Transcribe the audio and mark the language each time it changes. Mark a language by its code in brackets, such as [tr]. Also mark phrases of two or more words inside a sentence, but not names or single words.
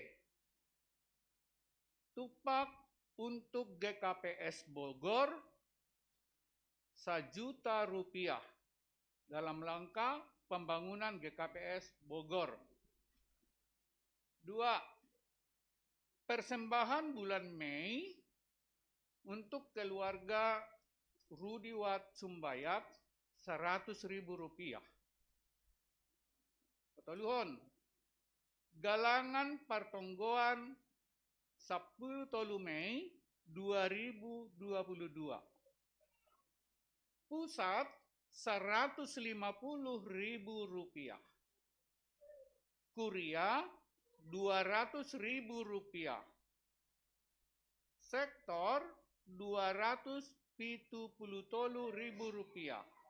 [id] Tupak untuk GKPS Bogor 1 juta rupiah dalam langkah pembangunan GKPS Bogor. 2. Persembahan bulan Mei untuk keluarga Rudi Wat Sumbayat 100.000 rupiah. Petoluhon. Galangan Partonggoan 10 Mei 2022. Pusat Rp150.000. Kuria Rp200.000. Sektor Rp273.000.